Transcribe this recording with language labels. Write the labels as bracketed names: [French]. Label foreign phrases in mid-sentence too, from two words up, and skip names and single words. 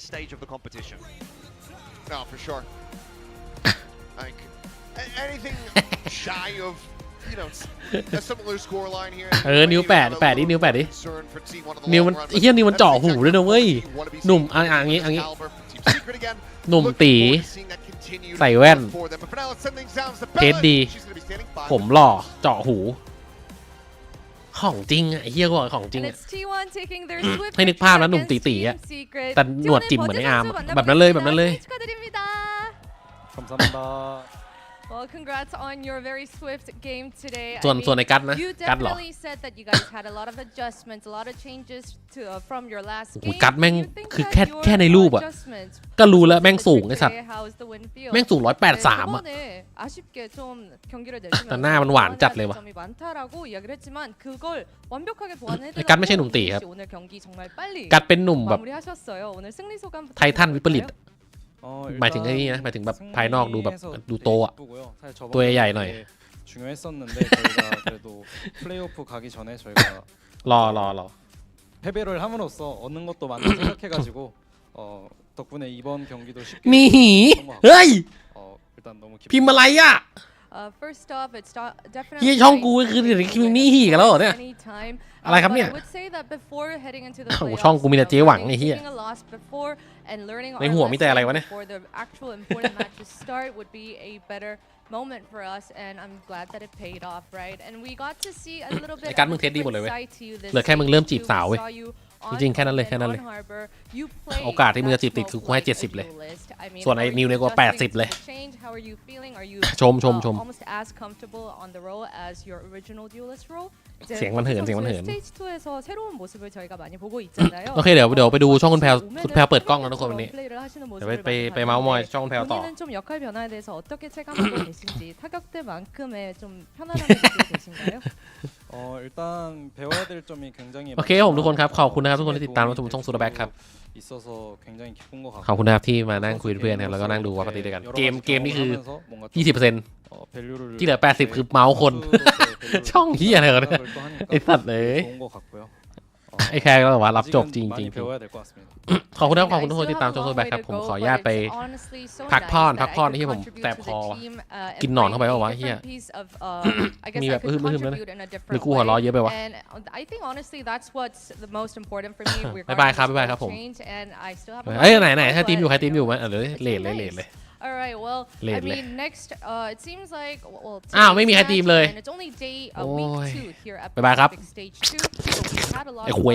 [Thai] นิ้ว8ดินิ้ว8ดินิ้วมันเฮียนิ้วมันเจาะหูด้วยนะเว้ยหนุ่มอย่างงี้หนุ่มตีใส่แว่นเทสดีผมหล่อเจาะหูของจริงไอ้เหี้ยก็บอกของจริง [English] And it's T1 taking their swift [Thai] ให้นึกภาพแล้วหนุ่มตีๆอ่ะแต่หนวดจิ๋มเหมือนไอ้อาร์มแบบนั้นเลยแบบนั้นเลย [Korean] 감사합니다. [English] Well, congrats on your very swift game today. [Thai] ส่วนในกัดนะ [English] You [Thai] กัดเหรอ [English] definitely said that you guys had a lot of adjustments, a lot of changes to from your last [Thai] โอ้ [English] game. [Thai] กัดแม่ง [English] Do you think [Thai] คือ [English] that [Thai] แค่ [English] your [Thai] ในรูปอะ [English] adjustments [Thai] ก็รู้แล้วแม่งสูงไอ้สัตว์ [English] today, how's the win feel? [Thai] แม่งสูง183อะ [Korean] 저번에 아쉽게 좀 경기를 [Thai] แต่หน้ามันหวานจัดเลยว่ะ [Korean] 점이 많다라고 이야기를 했지만 그걸 완벽하게 보완해드렸고 [Thai] กัดไม่ใช่หนุ่มตีครับ [Korean] 오늘 경기 정말 빨리 [Thai] กัดเป็นหนุ่มแบบ [Korean] 마무리하셨어요. 오늘 승리 소감부터 [Thai] ไททันวิปริต หมายถึง [Korean] 일단 [Thai] ไอ้นี่นะหมายถึงแบบภายนอกดูแบบดูโตอะ [Korean] 예쁘고요. 사실 [Thai] ตัว [Korean] 저번 [Thai] ใหญ่ๆหน่อย [Korean] 경기에 중요했었는데 저희가 그래도 플레이오프 가기 전에 저희가 [Thai] รอ [Korean] 패배를 함으로써 얻는 것도 많다 생각해가지고 덕분에 이번 경기도 쉽게 [Thai] นี่หี [Korean] 성공하고 [Thai] เฮ้ย [Korean] 일단 너무 [Thai] พิมพ์อะไรอ่ะ [English] First off, it's definitely [Thai] เฮียช่องกูคือเดี๋ยวนี้คือนี่หีกันแล้วเหรอเนี่ย [English] anytime. [Thai] อะไรครับเนี่ย [English] I would say that before heading into the [Thai] โอ้โห [English] playoffs, [Thai] ช่องกูมีแต่เจ๊หวังไอ้เหี้ย [English] taking a loss before and learning [Thai] ใน [English] our [Thai] หัวมีแต่อะไรวะ [English] lesson [Thai] เนี่ย [English] before the actual important matches start would be a better moment for us, and I'm glad that it paid off, right? And we got to see a little bit [Thai] ไอ้การ [English] of [Thai] มึ [English] a [Thai] งเทสดีหมดเลยเว้ย [English] different side to you this [Thai] เหลือแค่มึงเริ่มจีบ [English] stage [Thai] สาวเว้ย [English] 2. We saw you [Thai] จริงๆแค่นั้นเลย [English] on [Thai] แค่นั้นเลย [English] Harbor. You played [Thai] โอกาสที่มึงจะจีบติดคือกูให้ [English] that [Thai] 70 เลย [English] duelist. I mean, [Thai] ส่วนไอ้ [English] how are [Thai] นิว [English] you [Thai] เนี่ยกู [English] adjusting [Thai] 80 เลย [English] to the change? How are you feeling? Are you [Thai] ชม [English] almost as comfortable on the role as your original duelist role? [Thai] เสียงมันเหิน [Korean] Stage 2에서 새로운 모습을 저희가 많이 보고 있잖아요. [Thai] โอเคเดี๋ยวไปดูช่องคุณแพรเปิดกล้องแล้วทุกคนวันนี้ [Korean] 플레이를 하시는 [Thai] เดี๋ยว [Korean] 모습을 [Thai] ไปเมาส์มอยช่องคุณแพรต่อ [Korean] 본인은 좀 역할 변화에 대해서 어떻게 체감하고 계신지 타격대만큼의 좀 편안함을 느끼고 계신가요? 일단 배워야 될 점이 굉장히 [Thai] โอเคผมทุกคนครับขอบคุณนะครับทุกคนที่ติดตามรับชมช่องซูเปอร์แบ็คครับ [Korean] 있어서 굉장히 기쁜 것 [Thai] ขอบ [Korean] 같고 [Thai] คุณนะครับที่มานั่งคุยเพื่อนครับแล้วก็นั่งดูว่าปฏิด้วยกันเกมนี่คือ [Korean] 뭔가 20% 밸류를 [Thai] ที่เหลือ80คือเมาส์คน ช่องเหี้ยอะไรวะเนี่ย [Korean] 생각을 또 하니까 [Thai] ไอ้สัตว์เลย [Korean] 좋은 것 같고요. [Thai] ไอ้แคร์ก็แบบว่ารับจบจริง [Korean] 많이 배워야 될 것 같습니다. [Thai] ขอบคุณครับขอบคุณทุกคนที่ติดตามช่องซูเปอร์แบ็คครับผมขออนุญาตไปพักผ่อนที่ผมแสบคอว่ะกินหนอนเข้าไปวะเฮียมีแบบอึมๆแล้วนะหรือกูหัวเราะเยอะไปวะ บ๊ายบายครับผม เอ้ยไหนถ้าทีมอยู่ใครทีมอยู่มั้ยเลยเลทเลย [English] All right. Well, I Late. mean, next, it seems like well. [Thai] อ้าวไม่มีใครทีมเลย [English] And it's only day [Thai] โอ้ย [English] week 2 here at [Thai] บ๊ายบายครับ [English] Pacific Stage 2. So we've had a lot [Thai] ไอ้ [English] of [Thai] ควย